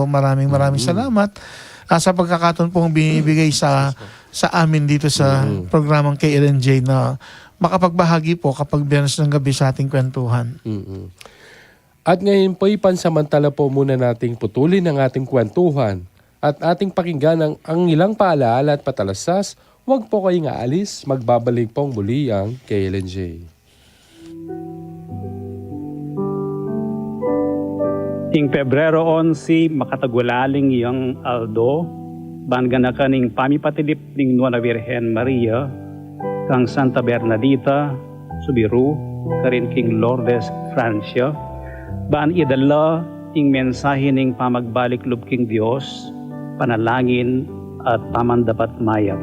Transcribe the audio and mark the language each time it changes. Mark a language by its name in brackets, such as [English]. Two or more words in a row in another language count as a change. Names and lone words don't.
[Filipino] Maraming salamat sa pagkakataon pong binibigay sa amin dito sa programang KLNJ na makapagbahagi po kapag Biyernes ng gabi sa ating kwentuhan. Mm-mm. At ngayon po, pansamantala po muna nating putulin ang ating kwentuhan at ating pakinggan ang ilang paalaala at patalastas. Huwag po kayong aalis, magbabalik pong muli ang KLNJ. [Pampanga] Ing Pebrero 11, makatagwalaling iyang Aldo, bangga na kaning pamipatilip ning Nuana Virgen Maria, kang Santa Bernadita, Subiru, karin king Lourdes, Francia, baan idala ing mensahe ning pamagbalik lub king Dios, panalangin at pamandapat mayap.